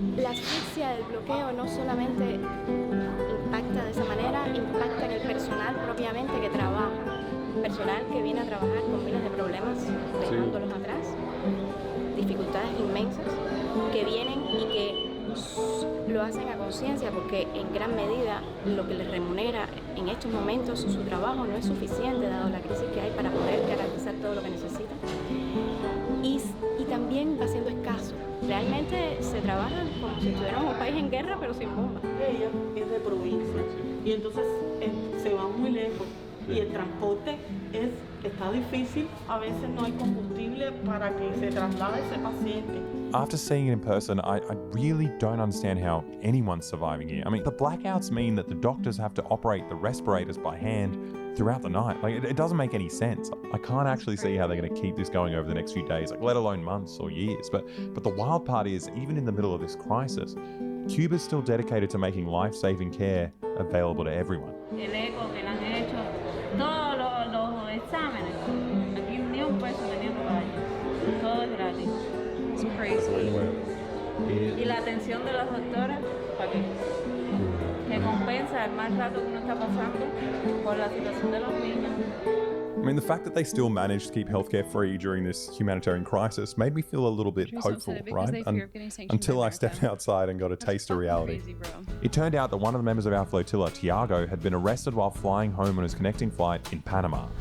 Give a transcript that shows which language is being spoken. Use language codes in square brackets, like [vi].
[es] La asfixia del bloqueo no solamente impacta de esa manera, impacta en el personal propiamente que trabaja, personal que viene a trabajar con miles de problemas, dejándolos atrás, dificultades inmensas, que vienen y que lo hacen a conciencia porque en gran medida lo que les remunera en estos momentos su trabajo no es suficiente dado la crisis que hay para poder garantizar todo lo que necesitan y también va siendo escaso. Realmente se trabaja como si estuviéramos un país en guerra pero sin bombas. Ella es de provincia y entonces se va muy lejos y el transporte está difícil, a veces no hay combustible para que se traslade ese paciente. [en] After seeing it in person, I really don't understand how anyone's surviving here. I mean, the blackouts mean that the doctors have to operate the respirators by hand throughout the night. Like, it doesn't make any sense. I can't actually see how they're going to keep this going over the next few days, like, let alone months or years. But the wild part is, even in the middle of this crisis, Cuba's still dedicated to making life-saving care available to everyone. [es] El eco que le han hecho, todos los exámenes, aquí ni un peso tenían que pagar, todo es gratis. [en] It's crazy. [es] Y la atención de las doctoras, ¿para qué? Que compensa el mal rato que uno está pasando por la situación de los niños. [en] I mean, the fact that they still managed to keep healthcare free during this humanitarian crisis made me feel a little bit hopeful, right? Until I stepped outside and got a taste of reality. Crazy, bro. It turned out that one of the members of our flotilla, Tiago, had been arrested while flying home on his connecting flight in Panama.